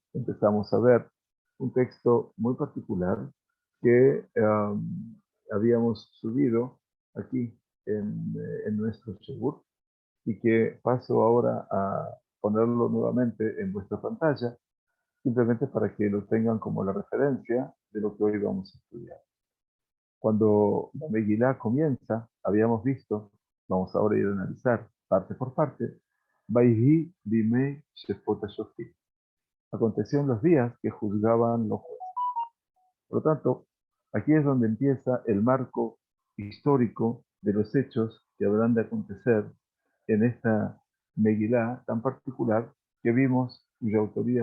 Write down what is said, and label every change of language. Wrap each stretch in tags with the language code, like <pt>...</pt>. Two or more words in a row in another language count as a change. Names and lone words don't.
<es>Empezamos a ver un texto muy particular que habíamos subido aquí en nuestro shiur, y que paso ahora a ponerlo nuevamente en vuestra pantalla, simplemente para que lo tengan como la referencia de lo que hoy vamos a estudiar. Cuando la Megilá comienza, habíamos visto, vamos ahora a ir a analizar parte por parte,</es> <he>ויהי בימי שפוט השופטים.</he> <es>Aconteció en los días que juzgaban los jueces. Por lo tanto, aquí es donde empieza el marco histórico de los hechos que habrán de acontecer en esta Megilá tan particular que vimos, cuya autoría</es>